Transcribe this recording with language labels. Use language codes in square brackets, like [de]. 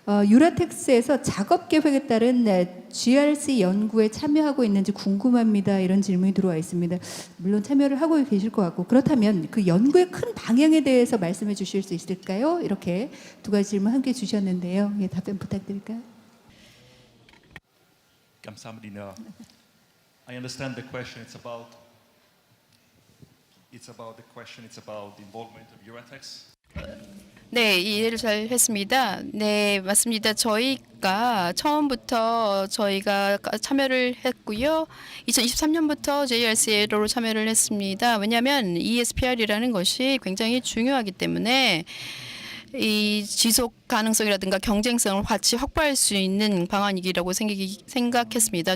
[ko] 유라텍스에서 작업 계획에 따른 GRC 연구에 참여하고 있는지 궁금합니다. 이런 질문이 들어와 있습니다. 물론 참여를 하고 계실 것 같고 그렇다면 그 연구의 큰 방향에 대해서 말씀해 주실 수 있을까요? 이렇게 두 가지 질문 함께 주셨는데요. 예, 답변 부탁드릴까요? 감사합니다. [en] I understand the question. It's about the involvement of Euratex. [ko] 네, 이해를 잘 했습니다. 네, 맞습니다. 저희가 처음부터 저희가 참여를 했고요. 2023년부터 JRC로 참여를 했습니다. 왜냐하면 ESPR이라는 것이 굉장히 중요하기 때문에 이 지속 가능성이라든가 경쟁성을 같이 확보할 수 있는 방안이라고 생각했습니다.